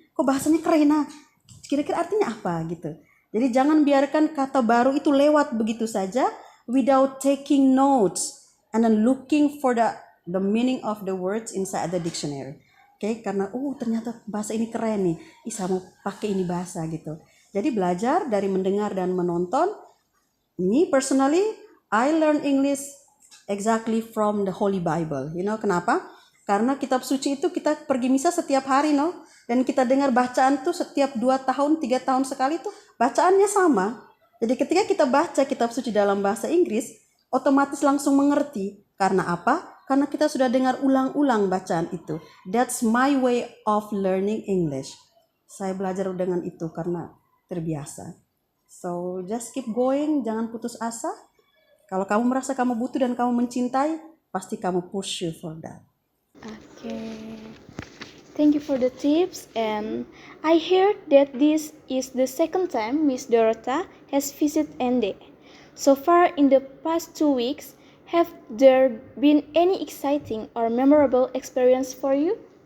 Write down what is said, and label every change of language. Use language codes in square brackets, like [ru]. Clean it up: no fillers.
[id] Kok bahasanya keren, kira-kira artinya apa gitu. Jadi jangan biarkan kata baru itu lewat begitu saja [en] without taking notes and then looking for the meaning of the words inside the dictionary. Okay? [id] Karena ternyata bahasa ini keren nih. Saya mau pakai ini bahasa gitu. Jadi belajar dari mendengar dan menonton. [en] Me personally, I learn English exactly from the Holy Bible. [id] Kenapa? Karena kitab suci itu kita pergi misa setiap hari, dan kita dengar bacaan tuh setiap 2 tahun, 3 tahun sekali tuh bacaannya sama. Jadi ketika kita baca kitab suci dalam bahasa Inggris, otomatis langsung mengerti. Karena apa? karena kita sudah dengar ulang-ulang bacaan itu. [en] That's my way of learning English. [id] Saya belajar dengan itu karena terbiasa. [en] So just keep going, [id] jangan putus asa. Kalau kamu merasa kamu butuh dan kamu mencintai, pasti kamu [en] push you for that. Okay. Thank you for the tips, and I heard that this is the second time Miss Dorota has visited Ende. So far in the past 2 weeks, have there been any exciting or memorable experience for you?